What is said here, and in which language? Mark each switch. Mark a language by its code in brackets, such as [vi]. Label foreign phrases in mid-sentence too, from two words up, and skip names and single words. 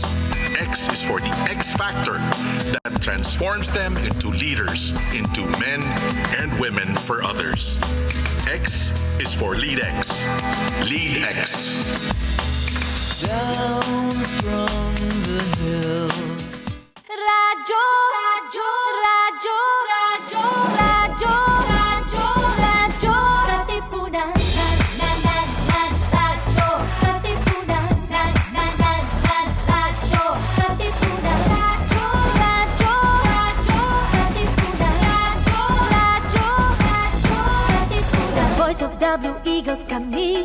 [en] X is for the X factor that transforms them into leaders, into men and women for others. X is for Lead X. Lead X. Down from the hill. [tl] Radyo, radyo, radyo, radyo, radyo, radyo, radyo, Katipunan, radyo, Katipunan, radyo, Katipunan, radyo, radyo, radyo, Katipunan, radyo, Katipunan. [en] The voice of the Blue Eagle kami.